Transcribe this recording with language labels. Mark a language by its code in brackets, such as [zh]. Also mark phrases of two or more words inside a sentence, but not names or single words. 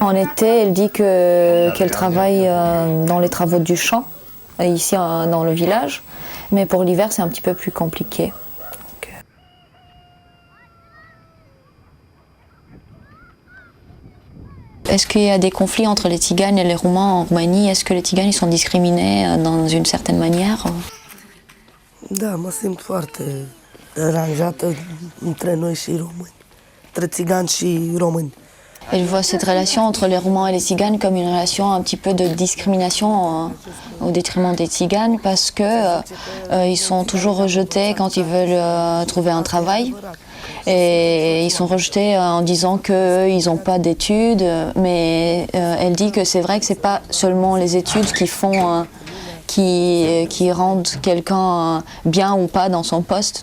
[fr] En été, elle dit qu'elle travaille dans les travaux du champ, ici dans le village, mais pour l'hiver c'est un petit peu plus compliqué. Est-ce qu'il y a des conflits entre les Tziganes et les Roumains en Roumanie? Est-ce que les Tziganes ils sont discriminés dans une certaine manière? [ro] Da, mă simt foarte deranjată între noi și români, între țigani și români. [fr] Elle voit cette relation entre les Roumains et les Tziganes comme une relation un petit peu de discrimination au détriment des Tziganes parce que ils sont toujours rejetés quand ils veulent trouver un travail. Et ils sont rejetés en disant qu'ils n'ont pas d'études, mais elle dit que c'est vrai que c'est pas seulement les études qui font, qui rendent quelqu'un bien ou pas dans son poste.